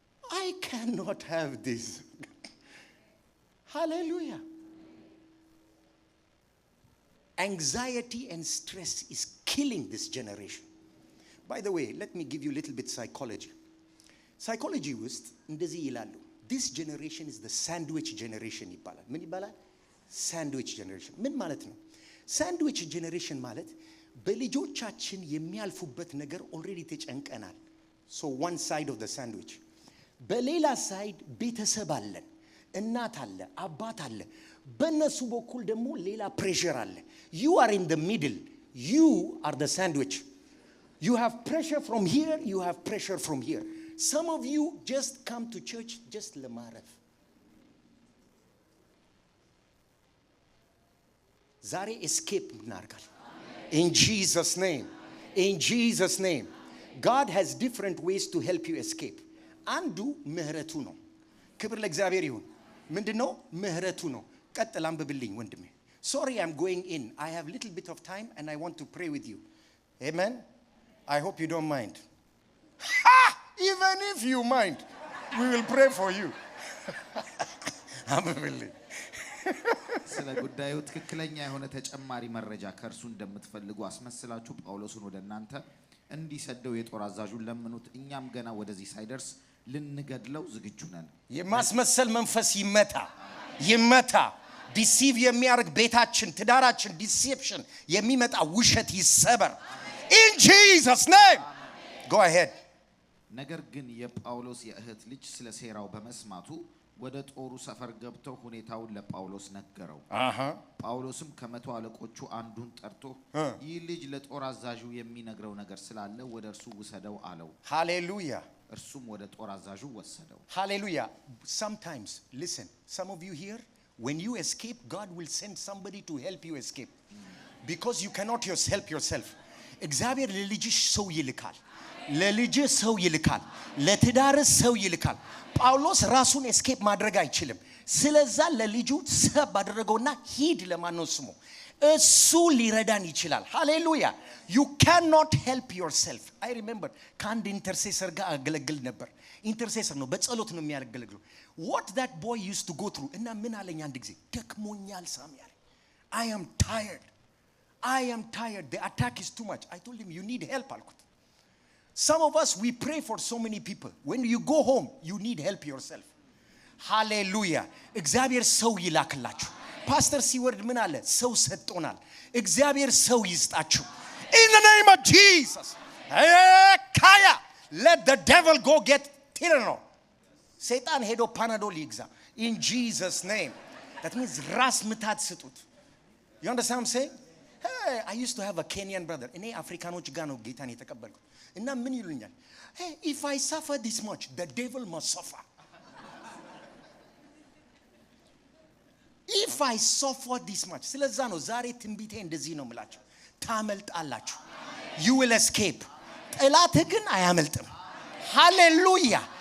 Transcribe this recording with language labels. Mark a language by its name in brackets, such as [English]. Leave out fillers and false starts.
[English] I cannot have this. Hallelujah. Anxiety and stress is killing this generation. By the way, let me give you a little bit psychology. [Amharic] Psychology ውስጥ እንደዚህ ይላሉ. [English] This generation is the sandwich generation [Amharic] ይባላል. ምን ይባላል? [English] Sandwich generation. [Amharic] ምን ማለት ነው? Sandwich generation ማለት በልጆቻችን የሚያልፉበት ነገር [English] already [Amharic] ተጨንቀናል. [English] So one side of the sandwich. [Amharic] በሌላ ሳይድ ቤተሰብ አለን. እናት አለ፣ አባት አለ። በእነሱ በኩል ደግሞ ሌላ pressure አለ. [English] You are in the middle. You are the sandwich. You have pressure from here, you have pressure from here. Some of you just come to church just [Amharic] ለማረፍ. ዛሬ escape እናርጋል. [English] In Jesus name. In Jesus name. God has different ways to help you escape. [Amharic] አንዱ ምህረቱ ነው። ክብር ለእግዚአብሔር ይሁን። ምንድነው? ምህረቱ ነው። ቀጥል አንብብልኝ ወንድሜ. [English] Sorry, I'm going in. I have little bit of time and I want to pray with you. Amen. I hope you don't mind. Even if you mind, we will pray for you. [Amharic] አንብብልኝ. ስለ ጉዳዩ ትክክለኛ የሆነ ተጨማሪ መረጃ ከርሱ እንደምትፈልጉ አስመስላችሁ ጳውሎስን ወደ እናንተ እንዲሰደው የጦር አዛዡን ለምኑት። እኛም ገና ወደዚህ ሳይደርስ ልንገድለው ዝግጁ ነን። የማስመሰል መንፈስ ይመታ። ዲሲቭ የሚያርግ ቤታችን ትዳራችን ዲሴፕሽን የሚመጣ ውሸት ይሰበር። [English] In Jesus name. Go ahead. [Amharic] ነገር ግን የጳውሎስ የእህት ልጅ ስለ ሴራው በመስማቱ ወደ ጦሩ ሰፈር ገብተው ሁኔታውን ለጳውሎስ ነገረው። ጳውሎስም ከመቶ አለቆቹ አንዱን ጠርቶ ይህ ልጅ ለጦር አዛዡ የሚነግረው ነገር ስላለ ወደ እርሱ ውሰደው አለው። ሃሌሉያ። እርሱም ወደ ጦር አዛዡ ወሰደው። ሃሌሉያ። [English] Sometimes, listen, some of you here, when you escape, God will send somebody to help you escape. Because you cannot help yourself. [Amharic] እግዚአብሔር ለልጅሽ ሰው ይልካል። ለልጅህ ሰው ይልካል። ለትዳርህ ሰው ይልካል። ጳውሎስ ራሱን ኤስኬፕ ማድረግ አይችልም። ስለዛ ለልጁ ሰብ አደረገውና ሂድ ለማነው ስሙ እሱ ሊረዳን ይችላል። ሃሌሉያ። [English] You cannot help yourself. I remember [Amharic] ከአንድ ኢንተርሴሰር ጋር አገለግል ነበር። ኢንተርሴሰር ነው፣ በጸሎት ነው የሚያገለግለው። [English] What that boy used to go through [Amharic] እና ምን አለኝ አንድ ጊዜ ደክሞኛል ሳሚ አለ። [English] I am tired. I am tired. The attack is too much. I told him, you need help. Some of us, we pray for so many people. When you go home, you need help yourself. [Amharic] Hallelujah. እግዚአብሔር ሰው ይላክላችሁ. ፓስተር ሲወርድ ምን አለ? ሰው ሰጥቶናል. እግዚአብሔር ሰው ይስጣችሁ. [English] In the name of Jesus. [Amharic] Kaya. [English] Let the devil go get Tylenol. [Amharic] ሰይጣን ሄዶ ፓናዶል ይግዛ. [English] In Jesus' name. That means [Amharic] ራስ ምታት ስጡት. [English] You understand what I'm saying? Hey, I used to have a Kenyan brother. [Amharic] እኔ አፍሪካኖች ጋር ነው ጌታን የተቀበልኩት. እና ምን ይሉኛል? [English] Hey, if I suffer this much, the devil must suffer. If I suffer this much. [Amharic] ስለዛ ነው ዛሬ ትንቢቴ እንደዚህ ነው የምላችሁ. ታመልጣላችሁ. [English] You will escape. [Amharic] ጠላትህ ግን አያመልጥም. ሃሌሉያ.